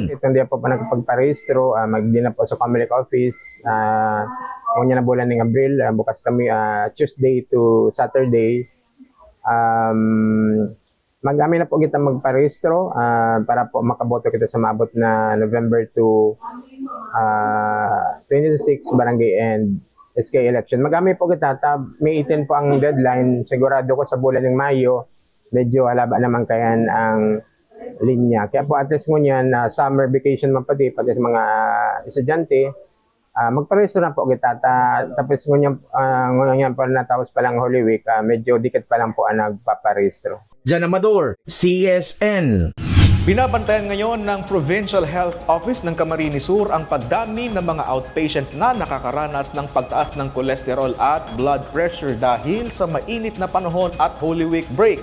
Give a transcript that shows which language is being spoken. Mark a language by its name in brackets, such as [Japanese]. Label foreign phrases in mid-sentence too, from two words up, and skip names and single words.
[Bikol] Hindi po pa nagpagparehistro, magdi na po sa COMELEC office. Kunya na bulan ng Abril, bukas kami [English] Tuesday to Saturday. [Bikol] Mag-amin na po kita magparehistro para po makaboto kita sa maabot na November to 26 barangay and [English] SK election. [Bikol] Mag-amin po kita, May 18 po ang deadline. Sigurado ko sa bulan ng Mayo, medyo halaba naman kayan ang linya. Kaya po [English] at least [Bikol] ngunyan, [English] summer vacation [Bikol] man pati sa mga estudyante, magparehistro na po kita. Tapos ngunyan pa natapos pa lang Holy Week, medyo dikit pa lang po ang nagpaparehistro. Jan Amador, CSN. [Filipino] Binabantayan ngayon ng Provincial Health Office ng Camarines Sur ang pagdami ng mga outpatient na nakakaranas ng pagtaas ng kolesterol at [English] blood pressure [Filipino] dahil sa mainit na panahon at Holy Week break.